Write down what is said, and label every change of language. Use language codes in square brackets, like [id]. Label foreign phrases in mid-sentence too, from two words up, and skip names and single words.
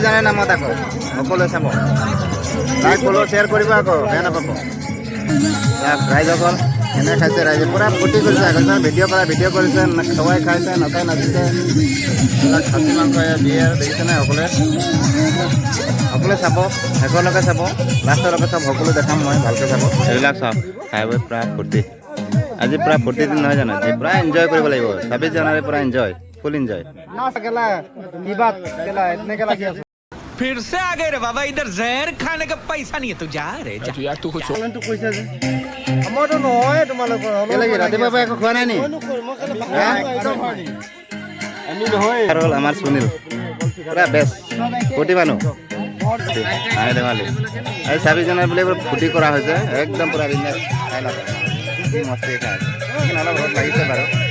[as] জানুৱাৰীৰ নামত আকৌ সকলোৱে চাব [en] like follow share [as] কৰিব আকৌ বেয়া নাপাব ৰাইজসকল এনে খাইছে ৰাইজে পুৰা ফূৰ্তি কৰিছে আগতে ভিডিঅ' কৰা ভিডিঅ' কৰিছে খোৱাই খাইছে নাচাই নাচিছে এইবিলাক খাচী মাংস বিয়েৰ দেখিছে নাই সকলোৱে চাব শেষলৈকে চাব লাষ্টলৈকে চাব সকলো দেখাম মই ভালকৈ চাব এইবিলাক চাওক খাই বৈ পুৰা ফূৰ্তি আজি পুৰা ফূৰ্তি দিন নহয় জানো আজি পুৰা এনজয় কৰিব লাগিব 26 জানুৱাৰী পুৰা [en] enjoy full enjoy [hi] फिर से आ गए रे बाबा इधर जहर खाने का पैसा नहीं है तू जा रे जा यार तू कुछ [as] কৈছা যে আমাৰটো নহয় তোমালোকৰ কেলেকি ৰাতিপুৱা একো খোৱা নাই নি আমি নহয় আৰু আমাৰ সুনীল পুৰা বেষ্ট ফূৰ্তি মানুহ আই দেৱালি এই 26 জানুৱাৰী বুলি ফূৰ্তি কৰা হৈছে একদম পুৰা বিন্দাছ খাই লওক কি মস্তি খাই অলপ বহুত লাগিছে বাৰু